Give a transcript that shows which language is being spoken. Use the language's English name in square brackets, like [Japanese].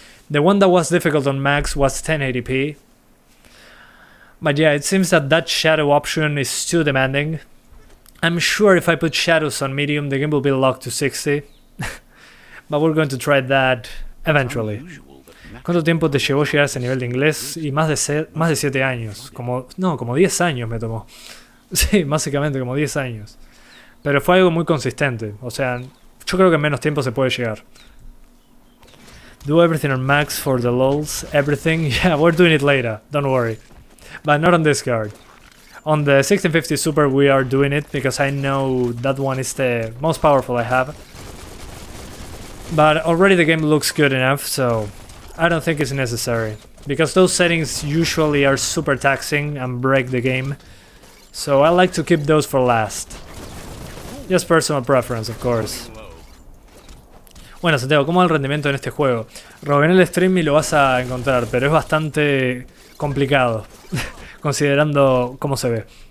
[English] The one that was difficult on max was 1080p. But yeah, it seems that shadow option is too demanding. I'm sure if I put shadows on medium, the game will be locked to 60. But we're going to try that eventually. [Spanish] ¿Cuánto tiempo te llevó llegar a ese nivel de inglés? Y más de 7 años. Como 10 años me tomó. Sí, básicamente como 10 años. Pero fue algo muy consistente. O sea, yo creo que en menos tiempo se puede llegar. [English] Do everything on max for the lols. Everything. Yeah, we're doing it later. Don't worry. But not on this card. On the 1650 Super we are doing it because I know that one is the most powerful I have. But already the game looks good enough, so I don't think it's necessary. Because those settings usually are super taxing and break the game. So I like to keep those for last. Just personal preference, of course. [Spanish] Bueno, Santiago, ¿cómo va el rendimiento en este juego? Robé en el stream y lo vas a encontrar, pero es bastante complicado, considerando cómo se ve.